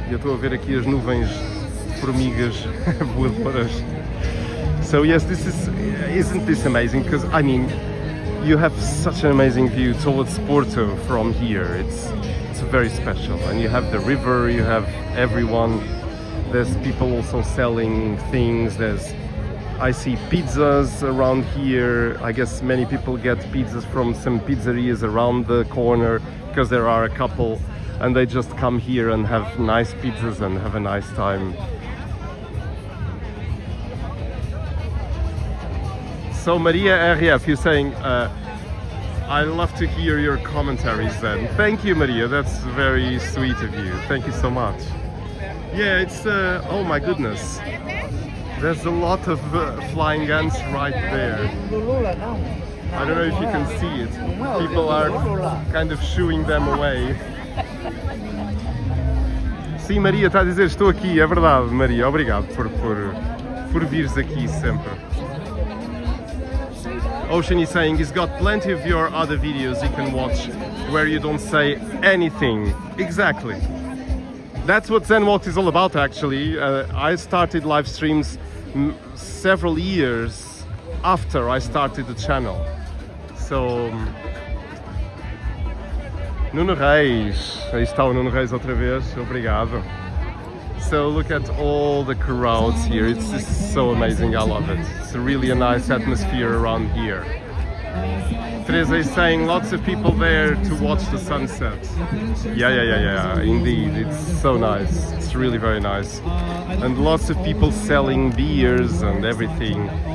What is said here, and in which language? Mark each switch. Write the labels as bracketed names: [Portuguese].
[Portuguese] Eu estou a ver aqui as nuvens de formigas voadoras. [English] So yes, isn't this amazing? Because I mean, you have such an amazing view towards Porto from here. It's very special, and you have the river, you have everyone. There's people also selling things. I see pizzas around here. I guess many people get pizzas from some pizzerias around the corner, because there are a couple, and they just come here and have nice pizzas and have a nice time. So Maria RF, you're saying, I love to hear your commentaries then. Thank you, Maria, that's very sweet of you. Thank you so much. Yeah, it's, oh my goodness. There's a lot of flying ants right there. I don't know if you can see it. People are kind of shooing them away. [Portuguese] Sim, Maria está a dizer, estou aqui, é verdade, Maria. Obrigado por vires aqui sempre. [English] Ocean is saying he's got plenty of your other videos you can watch where you don't say anything. Exactly. That's what Zen Walks is all about, actually. I started live streams several years after I started the channel. [Portuguese] So, Nuno Reis, aí está o Nuno Reis outra vez, obrigado. [English] So look at all the crowds here, it's just so amazing, I love it. It's really a nice atmosphere around here. Teresa is saying lots of people there to watch the sunset. Yeah, indeed, it's so nice, it's really very nice. And lots of people selling beers and everything.